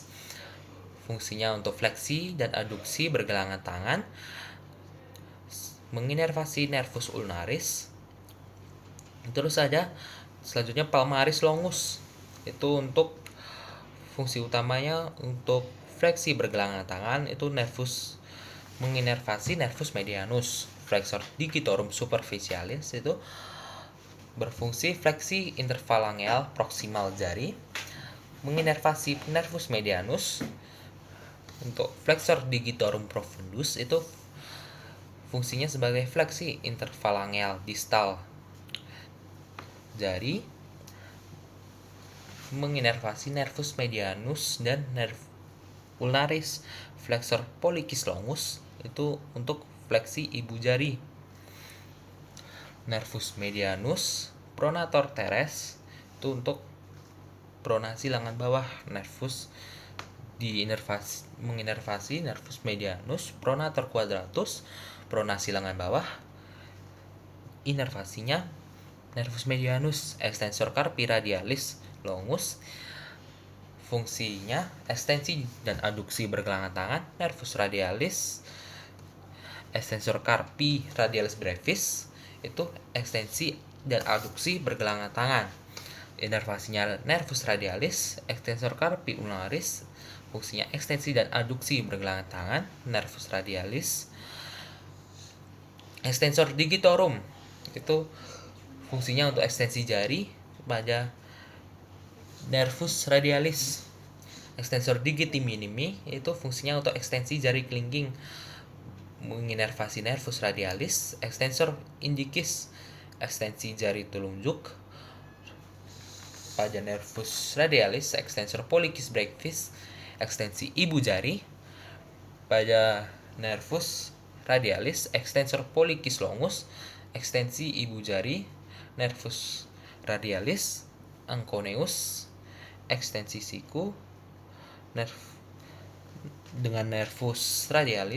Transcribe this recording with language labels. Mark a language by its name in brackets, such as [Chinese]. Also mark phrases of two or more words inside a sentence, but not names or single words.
[Indonesian] Fungsinya untuk fleksi dan aduksi pergelangan tangan, menginervasi [Latin] nervus ulnaris. [Indonesian] Terus ada selanjutnya [Latin] palmaris longus. [Indonesian] Itu untuk fungsi utamanya untuk fleksi pergelangan tangan, itu nervus menginervasi [Latin] nervus medianus. Flexor digitorum superficialis [Indonesian] itu berfungsi fleksi interfalangeal proksimal jari, menginervasi [Latin] nervus medianus. [Indonesian] Untuk [Latin] flexor digitorum profundus [Indonesian] itu fungsinya sebagai fleksi interfalangeal distal jari, menginervasi [Latin] nervus medianus [Indonesian] dan [Latin] nervus ulnaris. Flexor pollicis longus [Indonesian] itu untuk fleksi ibu jari. [Latin] Nervus medianus pronator teres [Indonesian] itu untuk pronasi lengan bawah. Nervus menginervasi nervus medianus pronator quadratus, pronasi lengan bawah. [Latin] Inervasinya nervus medianus extensor carpi radialis longus. [Indonesian] Fungsinya ekstensi dan aduksi pergelangan tangan, [Latin] nervus radialis. Extensor carpi radialis brevis [Indonesian] itu ekstensi dan aduksi pergelangan tangan. Inervasinya [Latin] nervus radialis. Extensor carpi ulnaris, [Indonesian] fungsinya ekstensi dan aduksi pergelangan tangan, [Latin] nervus radialis. Extensor digitorum [Indonesian] itu fungsinya untuk ekstensi jari pada [Latin] nervus radialis. Extensor digiti minimi [Indonesian] itu fungsinya untuk ekstensi jari kelingking, menginervasi [Latin] nervus radialis. Extensor indicis, [Indonesian] ekstensi jari telunjuk pada [Latin] nervus radialis. Extensor pollicis brevis, [Indonesian] ekstensi ibu jari pada [Latin] nervus radialis. Extensor pollicis longus, [Indonesian] ekstensi ibu jari, [Latin] nervus radialis. [Indonesian] Anconeus, ekstensi siku dengan [Latin] nervus radialis.